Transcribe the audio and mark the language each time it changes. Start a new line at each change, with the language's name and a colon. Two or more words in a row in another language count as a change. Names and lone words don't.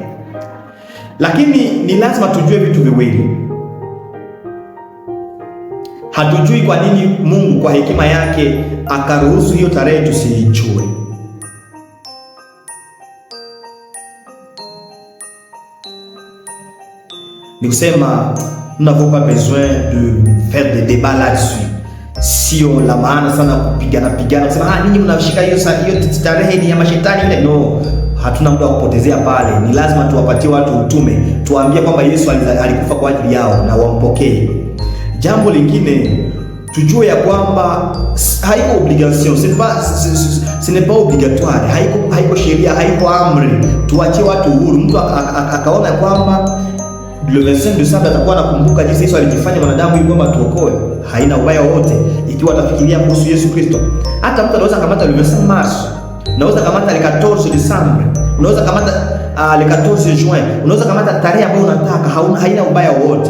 Swahili: Lakini ni lazima tujue vitu viwili. Hatujui kwa nini Mungu kwa hekima yake akaruhusu hiyo tarehe tusiijue. Ni kusema
French: nous n'avons pas besoin de faire des débats là-dessus.
Swahili: Sio la maana sana kupigana kusema ninyi mnashika hiyo tarehe ni ya mashetani ile. No, hatuna muda wa kupotezea pale. Ni lazima tuwapatie watu utume, tuwaambie kwamba Yesu alikufa kwa ajili yao na wampokee. Jambo lingine tujue ya kwamba haiko obligation,
French: ce n'est pas obligatoire,
Swahili: haiko sheria, haiko amri. Tuachie watu uhuru. Mtu akaona kwamba le 25 Desemba atakuwa anakumbuka jinsi Yesu alijifanya mwanadamu ili kwamba tuokoe, haina ubaya wote ikiwa atafikiria kuhusu Yesu Kristo. Hata mtu anaweza kamata le 25 Mars, unaweza kamata le 14 Desemba, unaweza kamata le 14 Juin, unaweza kamata tarehe ambayo unataka, haina ubaya wote.